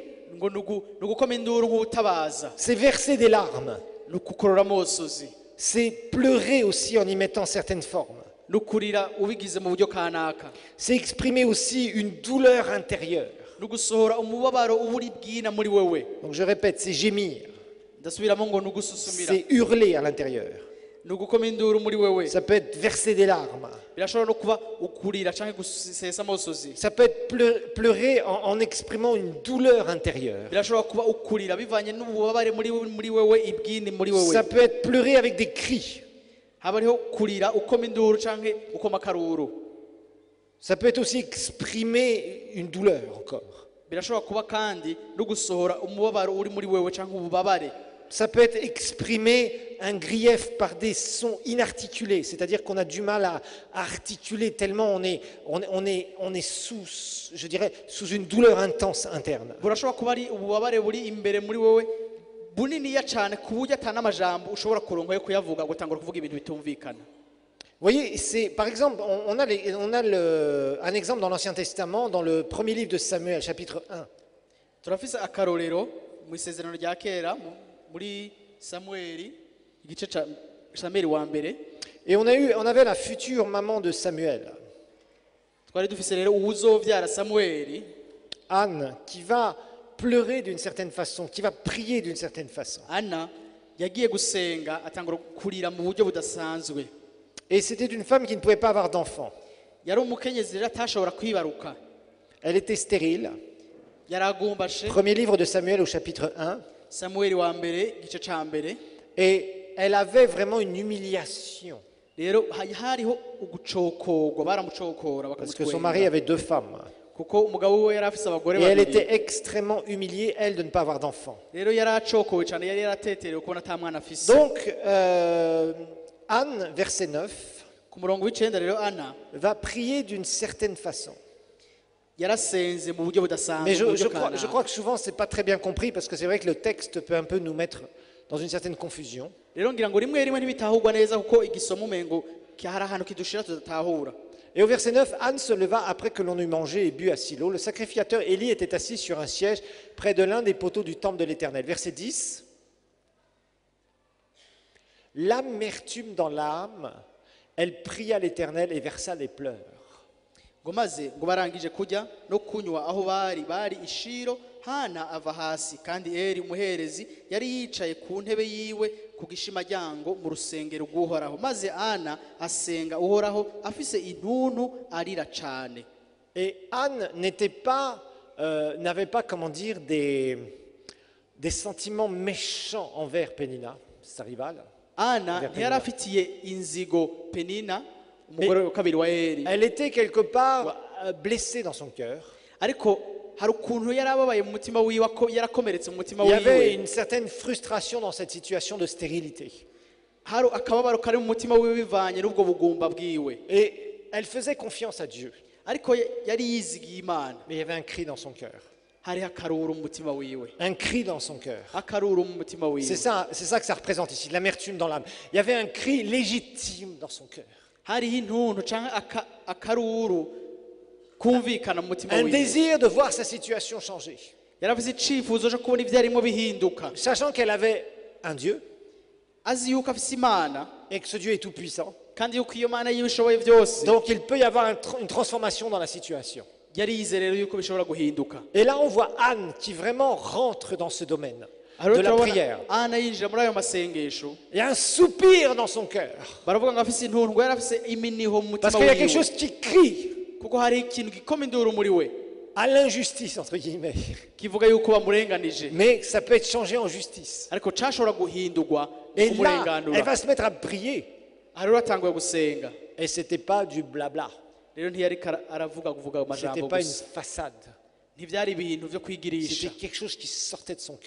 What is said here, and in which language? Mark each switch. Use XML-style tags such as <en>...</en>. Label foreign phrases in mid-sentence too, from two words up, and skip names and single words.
<rn>ngo ni ugukoma induru nk'utabaza,</rn> <fr>c'est verser des larmes,</fr> <rn>ni ukukorora amosozi,</rn> <fr>c'est pleurer aussi en y mettant certaines formes.</fr> <rn>ni ukurira ubigize mu buryo kanaka,</rn> <fr>C'est exprimer aussi une douleur intérieure.</fr> <rn>ni ugusohora umubabaro uba uri bwina muri wewe.</rn> <fr>Donc je répète, c'est gémir,</fr> <rn>Ndasubiramo ngo ni ugususumira,</rn> <fr>c'est hurler à l'intérieur.</fr> <rn>ni ugukoma induru muri wewe.</rn> <fr>Ça peut être verser des larmes.</fr> <rn>Birashobora no kuba ukurira canke gusesa amosozi,</rn> <fr>Ça peut être pleurer en exprimant une douleur intérieure.</fr> <rn>birashobora kuba ukurira bivanye n'ububabare muri wewe, ibwini muri wewe.</rn> <fr>Ça peut être pleurer avec des cris.</fr> <rn>Haba hariho kurira ukoma induru canke ukoma akaruru.</rn> <fr>Ça peut être aussi exprimer une douleur encore.</fr> <rn>Birashobora kuba kandi no gusohora umubabaro uri muri wewe canke ububabare.</rn> <fr>Ça peut être exprimer un grief par des sons inarticulés, c'est-à-dire qu'on a du mal à articuler tellement on est sous, je dirais, sous une douleur intense interne.</fr> <rn>Burashobora kuba ari ububabare buri imbere muri wewe buniniya cane ku buryo atana amajambo ushobora kuronka yo kuyavuga gutangura kuvuga ibintu bitumvikana.</rn> <fr>Vous voyez, c'est, par exemple, on a un exemple dans l'Ancien Testament, dans le premier livre de Samuel, chapitre 1.</fr> <rn>Turafise akarorero mu isezerano rya kera muri Samueli, igice ca Samueli wa mbere.</rn> <fr>Et on avait la future maman de Samuel,</fr> <rn>Twari dufise rero uwuzovyara Samueli,</rn> <fr>Anne, qui va pleurer d'une certaine façon, qui va prier d'une certaine façon.</fr> <rn>Ana yagiye gusenga atangura kurira mu buryo budasanzwe.</rn> <fr>Et c'était une femme qui ne pouvait pas avoir d'enfant.</fr> <rn>Yari umukenyezi rero atashobora kwibaruka,</rn> <fr>Elle était stérile.</fr> <rn>yaragumbashe.</rn> <fr>Premier livre de Samuel au chapitre 1.</fr> <rn>Samueli wa mbere igice ca mbere.</rn> <fr>Et elle avait vraiment une humiliation.</fr> <rn>Rero hariho ugucokorwa, baramucokora</rn> <fr>Parce que son mari avait 2 femmes.</fr> <rn>kuko umugabo we yari afise abagore</rn> <fr>Et elle</fr> <rn>babiri.</rn> <fr>était extrêmement humiliée, elle, de ne pas avoir d'enfant.</fr> <rn>Rero yari acokowe cane, yari yarateterewe kubona ata mwana afise.</rn> <fr>Donc, Anne, verset 9,</fr> <rn>Ku murongo w'icenda rero Ana</rn> <fr>va prier d'une certaine façon.</fr> <rn>yarasenze mu buryo budasanzwe,</rn> <fr>Mais</fr> <rn>mu buryo</rn> <fr>je crois que souvent, ce n'est pas très bien compris parce que c'est vrai que le texte peut un peu nous mettre dans une certaine confusion.</fr> <rn>rero ngira ngo rimwe rimwe ntibitahurwa neza kuko igisomo umengo hari ahantu kidushira tudatahura.</rn> <fr>Et au verset 9, Anne se leva après que l'on eut mangé et bu à Silo. Le sacrificateur Élie était assis sur un siège près de l'un des poteaux du temple de l'Éternel. Verset 10. L'amertume dans l'âme, elle pria l'Éternel et versa des pleurs.</fr> <rn>Ngo maze ngo barangije kurya no kunywa aho bari ishiro, Hana ava hasi, kandi Eli umuherezi yari yicaye ku ntebe yiwe ku gishimajyango mu rusengero rw'Uhoraho. Maze Ana asenga Uhoraho afise intuntu arira cane.</rn> <fr>Et Anne n'avait pas, comment dire, des sentiments méchants envers Pénina, sa rivale.</fr> <rn>Ana</rn> <fr>Vers</fr> <rn>ntiyari afitiye inzigo Penina, umugore wa kabiri wa Eli,</rn> <fr>Elle était quelque part blessée dans son cœur.</fr> <rn>ariko hari ukuntu yari ababaye mu mutima wiwe, yarakomeretse mu mutima</rn> <fr>Il y avait</fr> <rn>wiwe,</rn> <fr>une certaine frustration dans cette situation de stérilité.</fr> <rn>hari akababaro kari mu mutima wiwe bivanye n'ubwo bugumba bwiwe,</rn> <fr>Et elle faisait confiance à Dieu.</fr> <rn>ariko yari yizigiye Imana.</rn> <fr>Mais il y avait un cri dans son cœur.</fr> <rn>Hariho akaruru mu mutima wiwe,</rn> <fr>Un cri dans son cœur.</fr> <rn>akaruru mu mutima wiwe.</rn> <fr>C'est ça que ça représente ici, l'amertume dans l'âme. Il y avait un cri légitime dans son cœur.</fr> <rn>Hariho intuntu canke akaruru kumvikana mu mutima</rn> <fr>Un</fr> <rn>wiwe.</rn> <fr>désir de voir sa situation changer.</fr> <rn>Yari afise icifuzo co kubona ivyarimo bihinduka,</rn> <fr>Sachant qu'elle avait un Dieu</fr> <rn>azi yuko afise Imana</rn> <fr>et que ce Dieu est tout puissant.</fr> <rn>kandi yuko iyo mana y'ibishoboye byose</rn> <fr>Donc il peut y avoir une transformation dans la situation.</fr> <rn>yari yize rero yuko bishobora guhinduka.</rn> <fr>Et là, on voit Anne qui vraiment rentre dans ce domaine Alors de la prière.</fr> <rn>Ana yinjira muri ayo masengesho,</rn> <fr>Il y a un soupir dans son cœur.</fr> <rn>baravuga ngo afise intundwa, yari afise iminiho mu</rn> <fr>Parce</fr> <rn>mutima</rn> <fr>qu'il y a quelque</fr> <rn>wiwe,</rn> <fr>chose qui crie</fr> <rn>kuko hari ikintu gikoma induru muri we</rn> <fr>à l'injustice, entre guillemets.</fr> <rn>kivuga yuko bamurenganije,</rn> <fr>Mais ça peut être changé en justice.</fr> <rn>ariko cashobora guhindurwa</rn> <fr>Et là, elle</fr> <rn>kumurenganura.</rn> <fr>va se mettre à prier.</fr> <rn>Rero atanguye gusenga,</rn> <fr>Et c'était pas du blabla.</fr> <rn>rero ntiyari aravuga kuvuga</rn> <fr>C'était</fr> <rn>amajambo</rn> <fr>pas une</fr> <rn>gusa,</rn> <fr>façade.</fr> <rn>ntivyari ibintu vyo kwigirisha,</rn> <fr>C'était quelque chose qui sortait de son cœur.</fr>